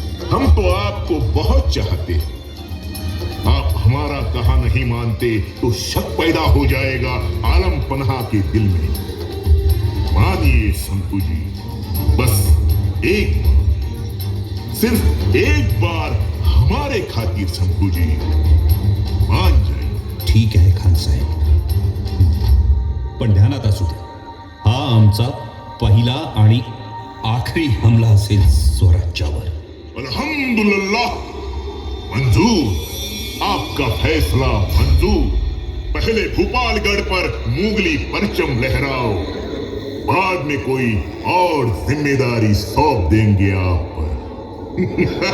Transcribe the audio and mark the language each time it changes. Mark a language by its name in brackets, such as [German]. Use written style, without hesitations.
[Hindi] हम तो आपको बहुत चाहते हैं. आप हमारा कहा नहीं मानते तो शक पैदा हो जाएगा आलम पन्हा के दिल में. मानिए शंभू जी, बस एक बार, सिर्फ एक बार हमारे खातिर शंभू जी मान जाए. [Marathi] ठीक आहे खान साहेब, पण ध्यानात असू द्या, हा आमचा पहिला आणि आखरी हमला असेल स्वराज्यावर. [Hindi] अल्हम्दुलिल्लाह, मंजूर. आपका फैसला मंजूर. पहले भोपालगढ़ पर मुगली परचम लहराओ, बाद में कोई और जिम्मेदारी सौंप देंगे आप पर.